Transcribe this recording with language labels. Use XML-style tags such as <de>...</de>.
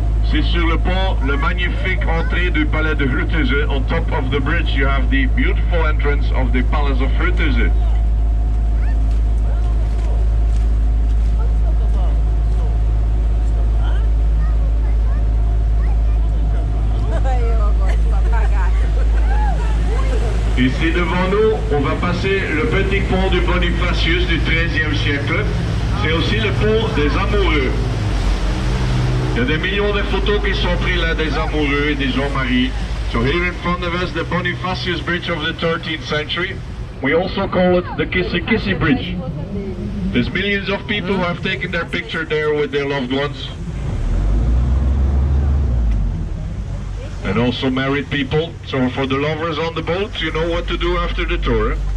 <fr>C'est sur le pont, le magnifique entrée du palais de Frutteze.</fr> <en>On top of the bridge you have the beautiful entrance of the palace of Frutteze.</en> <fr>Ici devant nous, on va passer le petit pont du Bonifacius du XIIIe siècle. C'est aussi le pont des amoureux. Il y a des millions de photos qui sont prises là des amoureux et des gens mariés.</fr> <en>So here in front of us, the Bonifacius Bridge of the 13th century. We also call it the Kissy Kissy Bridge. There's millions of people who have taken their picture there with their loved ones. And also married people. So for the lovers on the boat, you know what to do after the tour.</en>